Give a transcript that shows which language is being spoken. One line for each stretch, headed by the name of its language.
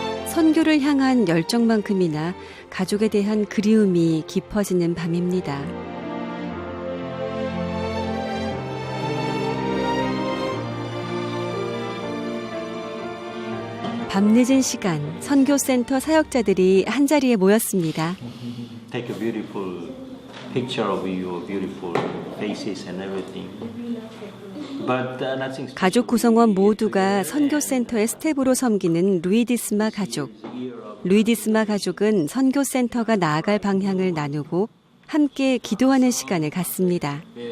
Korean: 선교를 향한 열정만큼이나 가족에 대한 그리움이 깊어지는 밤입니다. 밤늦은 시간, 선교센터 사역자들이 한자리에 모였습니다.
English: Take a beautiful picture of your beautiful faces and everything. But nothing.
Korean: 가족 구성원 모두가 선교센터의 스텝으로 섬기는 루이디스마 가족. 루이디스마 가족은 선교센터가 나아갈 방향을 나누고 함께 기도하는 시간을 갖습니다.